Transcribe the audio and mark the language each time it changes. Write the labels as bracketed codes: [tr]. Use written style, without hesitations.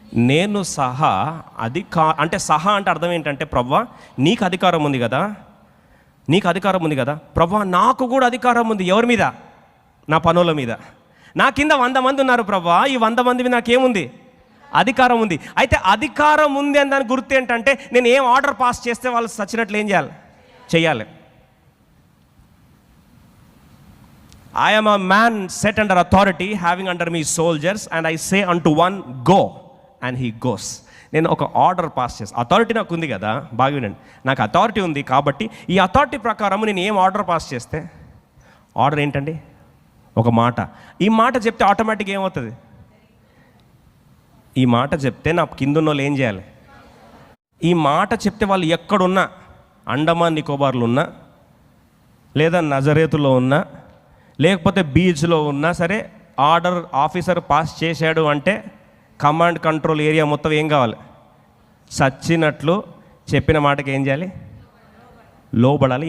[te] నేను సహా అంటే సహా అంటే అర్థం ఏంటంటే, ప్రవ్వా నీకు అధికారం ఉంది కదా, నీకు అధికారం ఉంది కదా, ప్రవ్వా నాకు కూడా అధికారం ఉంది. ఎవరి మీద? నా పనుల మీద. నా కింద 100 మంది ఉన్నారు ప్రవ్వా, ఈ 100 మంది మీద నాకేముంది? అధికారం ఉంది. అయితే అధికారం ఉంది అని దాని గుర్తు ఏంటంటే, నేను ఏం ఆర్డర్ పాస్ చేస్తే వాళ్ళు సచ్చినట్లు ఏం చేయాలి. [en] I am a man set under authority, having under me soldiers, and I say unto one, go, and he goes. [te] నేను ఒక ఆర్డర్ పాస్ చేస్తాను. అథారిటీ నాకు ఉంది కదా, బాగా వినండి, నాకు అథారిటీ ఉంది కాబట్టి ఈ అథారిటీ ప్రకారం నేను ఏం ఆర్డర్ పాస్ చేస్తే, ఆర్డర్ ఏంటండి? ఒక మాట. ఈ మాట చెప్తే ఆటోమేటిక్గా ఏమవుతుంది? ఈ మాట చెప్తే నా కింద ఉన్న వాళ్ళు ఏం చేయాలి? ఈ మాట చెప్తే వాళ్ళు ఎక్కడున్నా, అండమాన్ నికోబార్లు ఉన్నా, లేదా నజరేతులో ఉన్నా, లేకపోతే బీచ్లో ఉన్నా సరే, ఆర్డర్ ఆఫీసర్ పాస్ చేశాడు అంటే కమాండ్ కంట్రోల్ ఏరియా మొత్తం ఏం కావాలి? సచ్చినట్లు చెప్పిన మాటకి ఏం చేయాలి? లోబడాలి.